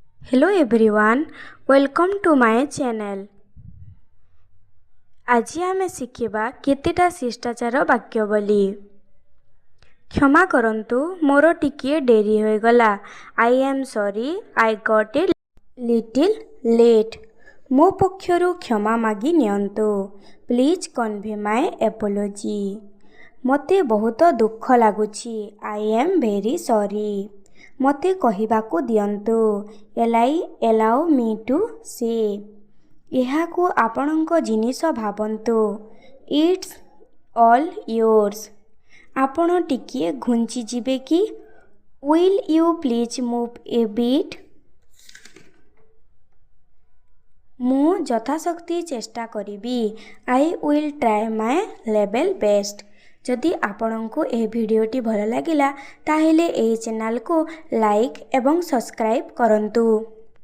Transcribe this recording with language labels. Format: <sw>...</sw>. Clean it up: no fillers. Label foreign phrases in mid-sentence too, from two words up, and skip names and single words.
<en>Hello everyone, welcome to my channel.</en> <or>আজি ଆମେ ଶିଖିବା କେତେଟା ଶିଷ୍ଟାଚାର ବାକ୍ୟ ବୋଲି। କ୍ଷମା କରନ୍ତୁ, ମୋର ଟିକିଏ ଡେରି ହୋଇଗଲା।</or> <en>I am sorry, I got a little late.</en> <or>ମୋ ପକ୍ଷରୁ କ୍ଷମା ମାଗି ନିଅନ୍ତୁ।</or> <en>Please convey my apology.</en> <or>ମୋତେ ବହୁତ ଦୁଃଖ ଲାଗୁଛି।</or> <en>I am very sorry.</en> <or>ମୋତେ କହିବାକୁ ଦିଅନ୍ତୁ।</or> <en>Allow me to say.</en> <or>ଏହାକୁ ଆପଣଙ୍କ ଜିନିଷ ଭାବନ୍ତୁ।</or> <en>It's all yours.</en> <or>ଆପଣ ଟିକିଏ ଘୁଞ୍ଚିଯିବେ କି?</or> <en>Will you please move a bit?</en> <or>ମୁଁ ଯଥାଶକ୍ତି ଚେଷ୍ଟା କରିବି।</or> <en>I will try my level best.</en> <or>ଯଦି ଆପଣଙ୍କୁ ଏହି ଭିଡ଼ିଓଟି ଭଲ ଲାଗିଲା ତାହେଲେ ଏହି ଚ୍ୟାନେଲକୁ ଲାଇକ୍ ଏବଂ ସବସ୍କ୍ରାଇବ୍ କରନ୍ତୁ।</or>